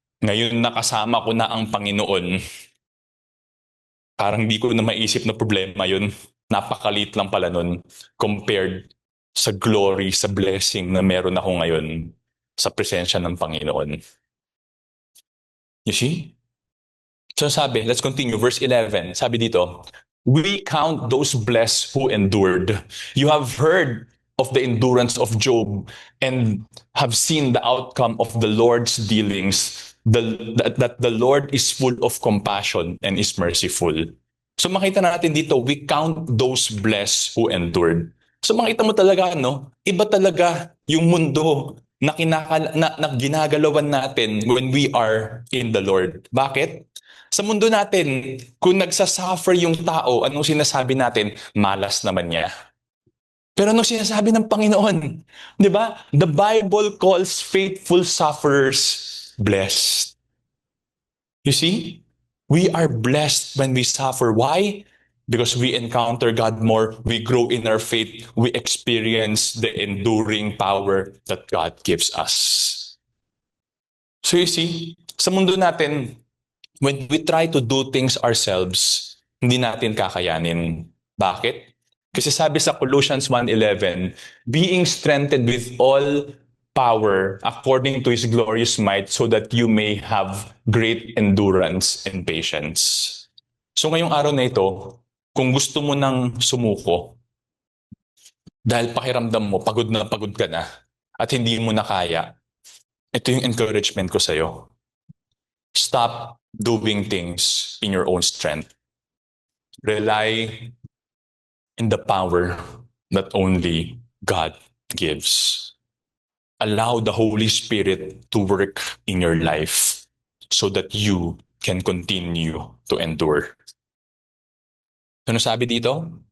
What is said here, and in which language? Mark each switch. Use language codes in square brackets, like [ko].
[tl] Ngayon nakasama ko na ang Panginoon. Parang di ko na maisip na problema yun. Napakalit lang pala nun compared sa glory, sa blessing na meron ako ngayon sa presensya ng Panginoon. [en] You see? So sabi, let's continue. Verse 11, [tl] sabi dito, [en] "We count those blessed who endured. You have heard of the endurance of Job and have seen the outcome of the Lord's dealings, that the Lord is full of compassion and is merciful." So [tl] makita natin dito, [en] we count those blessed who endured. [tl] So makita mo talaga, no? Iba talaga yung mundo na ginagalawan natin [en] when we are in the Lord. [tl] Bakit? Sa mundo natin, kung nagsasuffer yung tao, anong sinasabi natin? Malas naman niya. Pero anong sinasabi ng Panginoon? Di ba? [en] The Bible calls faithful sufferers blessed. You see? We are blessed when we suffer. Why? Because we encounter God more, we grow in our faith, we experience the enduring power that God gives us. So you see, [tl] sa mundo natin, [en] when we try to do things ourselves, [tl] hindi natin kakayanin. Bakit? Kasi sabi sa [en] Colossians 1:11, "Being strengthened with all power according to His glorious might so that you may have great endurance and patience." [tl] So ngayong araw na ito, kung gusto mo nang sumuko, dahil pakiramdam mo, pagod na pagod ka na, at hindi mo na kaya, ito yung encouragement ko sa'yo. [en] Stop doing things in your own strength. Rely in the power that only God gives. Allow the Holy Spirit to work in your life so that you can continue to endure. [tl] Ano sabi dito?